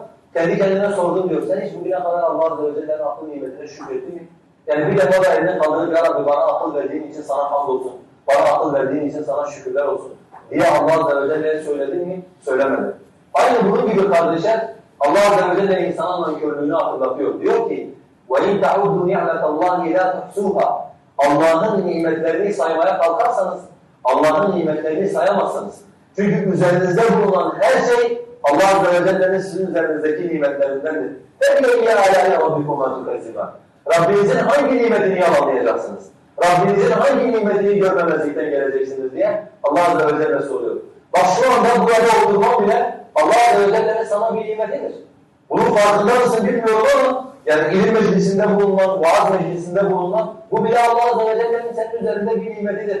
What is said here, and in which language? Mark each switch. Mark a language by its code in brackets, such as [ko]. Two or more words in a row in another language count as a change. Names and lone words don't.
[tr] Kendi kendine sordum diyor. Sen hiç bugüne kadar Allah Azze ve Celle'nin akıl nimetine şükrettin mi? Yani bir defa da eline kaldırıp ya Rabbi bana akıl verdiğin için sana hamdolsun. Bana akıl verdiğin için sana şükürler olsun diye Allah Azze ve Celle'ye söyledin mi? Söylemedi. Aynı bunun gibi kardeşler Allah Azze ve Celle insanın nankörlüğünü hatırlatıyor. Diyor ki [ar] وَاِنْ تَعُدُّ نِعْمَةَ اللّٰهِ لَا تُحْسُوهَا [tr] Allah'ın nimetlerini saymaya kalkarsanız Allah'ın nimetlerini sayamazsınız. Çünkü üzerinizde bulunan her şey Allah Azze ve Celle'nin sizin üzerinizdeki nimetlerindendir. [ar] فَاِلَيْهِ عَلَى رَبِّكُمْ وَتُكَزِّبًا [tr] Rabbinizin hangi nimetini yalanlayacaksınız? Rabbinizin hangi nimetini görmemezlikten geleceksiniz diye Allah Azze ve Celle soruyor. Bak şu anda burada oturmam bile Allah Azze ve Celle'nin sana bir nimetidir. Bunun farkında mısın bilmiyorum ama yani ilim meclisinde bulunan, vaaz meclisinde bulunan bu bile Allah Azze ve Celle'nin senin üzerinde bir nimetidir.